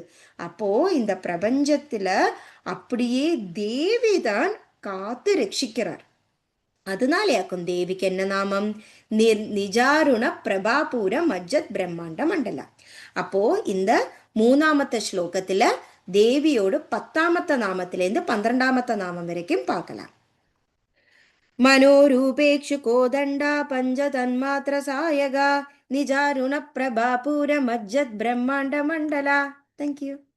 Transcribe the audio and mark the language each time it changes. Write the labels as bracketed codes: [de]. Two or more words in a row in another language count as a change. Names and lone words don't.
[ta] அப்போ இந்த பிரபஞ்சத்துல அப்படியே தேவி தான் காத்து ரட்சிக்கிறார். அதனாலயாக்கும் தேவிக்கு என்ன நாமம்? [sa] निजारुण प्रभापूर मज्जत् ब्रह्माण्ड मण्डला. [ta] அப்போ இந்த மூணாமത്തെ ஸ்லோகத்துல தேவியோடு 10ஆமത്തെ நாமத்திலேருந்து 12ஆமത്തെ நாமம் வரைக்கும் பார்க்கலாம். [sa] मनोरूपेक्षु कोदण्ड पञ्चतन्मात्र सायक निजारुण प्रभापूर मज्जत् ब्रह्माण्ड मण्डल. [en] Thank you.